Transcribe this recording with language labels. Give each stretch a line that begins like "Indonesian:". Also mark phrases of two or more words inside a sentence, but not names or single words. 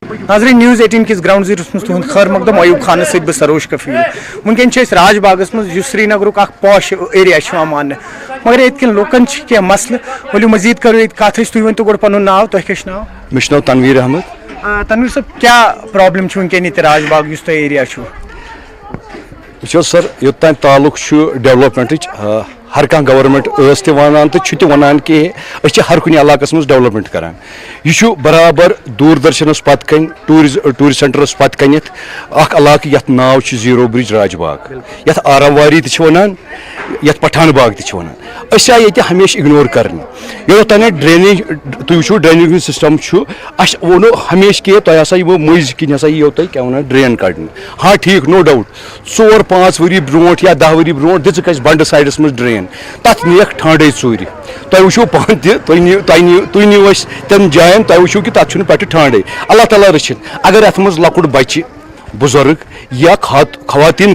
Kashmiri: ناظرین نیوز 18 کس
English: ground zero
Kashmiri: مز تہد خیر مقدم ایوب خان ست بہ سروش کفیل ونکن راج باغس مز سرینگر پاش ایریا مان مگر یت لوکن کی مسئلہ ولو مزید کرو یہ کت تھی ورنو گو پن ناو تہ کیا ناو مے ناو تنویر احمد تنویر صاحب کیا پرابلم ونکن یہ راج باغ اس ایریا وچھو سر یوتان تعلق ڈیولپمنٹ ہر کھانا گورنمنٹ ونان تو ونان کہ اچھے ہر کن علاقہ مز ڈیولپمنٹ کران یہ برابر دوردرشنس پتہ کن
English: tourist centres
Kashmiri: پتہ کنتھ اخ علاقہ یت ناو زیرو برج راج باغ یت آرام واری تنان یت پٹھان باغ تنان اس آئی یہ ہمیشہ اگنور کرنے یوتان ڈرینیج تھی وچو
English: drainage system
Kashmiri: ونو ہمیشہ کہ تہ ہسا مز کن ہسا یہ تھی کیا ونان ڈرین کڑنے ہاں ٹھیک
English: no doubt
Kashmiri: 4-5 وری برونٹ یا 10 وری برونٹ دژ بنڈ سائڈس مز ڈرین تک نیک ٹھانڈے ژوٗرِ تُہۍ وٕچھِو پانہٕ تہِ تُہۍ نِیِو أسۍ تِم جایَن تُہۍ وٕچھِو کہِ تَتھ چھُنہٕ پٮ۪ٹھٕ ٹھانڈے اللہ تعالیٰ رٔچھِنۍ اگر اَتھ منٛز لۄکُٹ بَچہِ بُزرٕگ یا خواتیٖن